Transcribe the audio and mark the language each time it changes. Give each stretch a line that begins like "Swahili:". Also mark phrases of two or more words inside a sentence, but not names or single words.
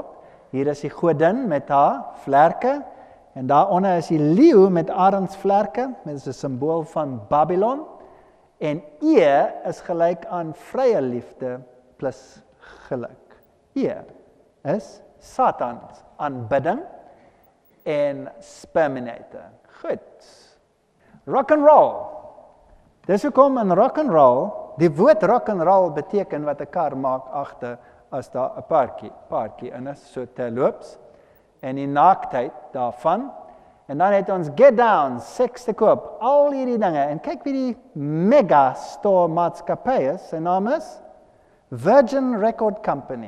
Afrikaans: Hier is die godin met haar vlerke, en daaronder is die leeu met arendsvlerke, dit is 'n simbool van Babylon, en E is gelyk aan vrye liefde plus geluk. E is Satans aanbidding, en Sperminator. Goed.
English: Rock and roll.
Afrikaans: Dis hoekom in
English: rock and roll,
Afrikaans: die woord
English: rock and roll
Afrikaans: beteken wat 'n kar maak agter as daar 'n paartjie in is, so terloops, en die naaktheid daarvan. En dan het ons Get Down, seks te koop, al hierdie dinge. En kyk wie die
English: mega store
Afrikaans: maatskappy is, sy naam is Virgin Record Company.